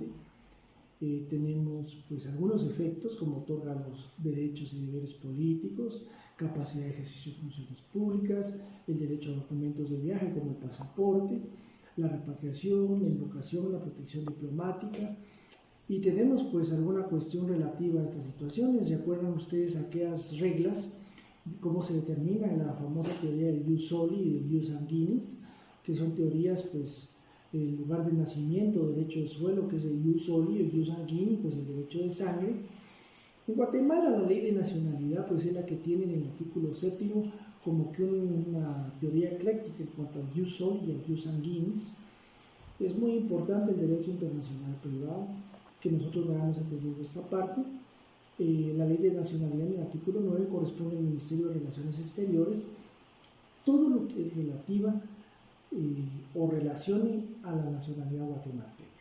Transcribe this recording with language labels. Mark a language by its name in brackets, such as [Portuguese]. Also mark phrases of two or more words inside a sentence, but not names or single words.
[Spanish] Tenemos pues algunos efectos como otorga los derechos y deberes políticos, capacidad de ejercicio de funciones públicas, el derecho a documentos de viaje como el pasaporte, la repatriación, la invocación, la protección diplomática. Y tenemos pues alguna cuestión relativa a estas situaciones. ¿Recuerdan ustedes aquellas reglas, cómo se determina la famosa teoría del [Latin] jus soli [Spanish] y del [Latin] jus sanguinis, [Spanish] que son teorías pues el lugar de nacimiento, derecho de suelo, que es el [Latin] jus soli, [Spanish] el [Latin] jus sanguinis, [Spanish] pues el derecho de sangre. En Guatemala la ley de nacionalidad pues es la que tiene en el artículo 7 como que una teoría ecléctica en cuanto al [Latin] jus soli [Spanish] y al [Latin] jus sanguinis. [Spanish] Es muy importante el derecho internacional privado, que nosotros vayamos entendiendo esta parte. La ley de nacionalidad en el artículo 9 corresponde al Ministerio de Relaciones Exteriores, todo lo que es relativa o relacione a la nacionalidad guatemalteca.